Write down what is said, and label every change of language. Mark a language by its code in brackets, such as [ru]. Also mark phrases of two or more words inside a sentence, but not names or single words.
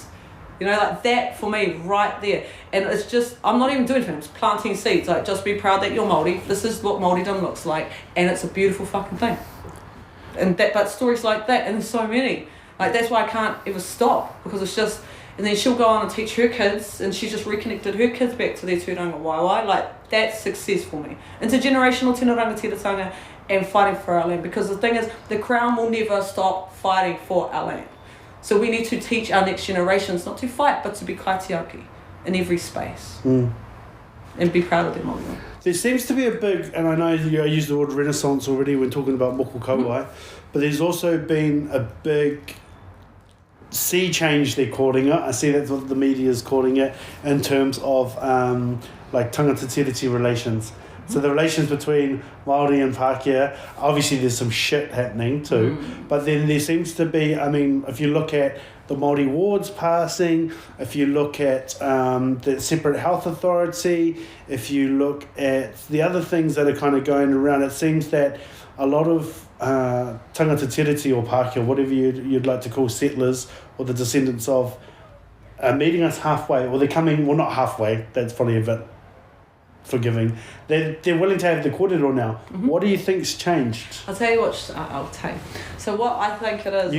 [en] You know, like that for me right there. And it's just, I'm not even doing anything, I'm just planting seeds. Like, just be proud that you're Māori. This is what Māoridom looks like. And it's a beautiful fucking thing. And that, but stories like that, and there's so many. Like, that's why I can't ever stop. Because it's just, and then she'll go on and teach her kids, and she's just reconnected her kids back to their [mi] tūranga waiwai. [en] Like, that's success for me. Intergenerational [mi] tino rangatiratanga [en] and fighting for our land. Because the thing is, the Crown will never stop fighting for our land. So we need to teach our next generations not to fight, but to be kaitiaki in every space. And be proud of them. There seems to be a big, and I know I used the word renaissance already when talking about [mi] moko kauai, [en] but there's also been a big sea change, they're calling it. I see that's what the media is calling it, in terms of like [mi] tangata tiriti [en] relations. So the relations between Māori and Pākehā, obviously there's some shit happening too, but then there seems to be, I mean, if you look at the Māori wards passing, if you look at the separate health authority, if you look at the other things that are kind of going around, it seems that a lot of [mi] tangata tiriti [en] or Pākehā, whatever you'd like to call settlers or the descendants of, are meeting us halfway, or they're coming, well, not halfway, that's probably a bit forgiving. They're willing to have the kōrero now. What do you think's changed? I'll tell you what, I'll tell you. So what I think it is...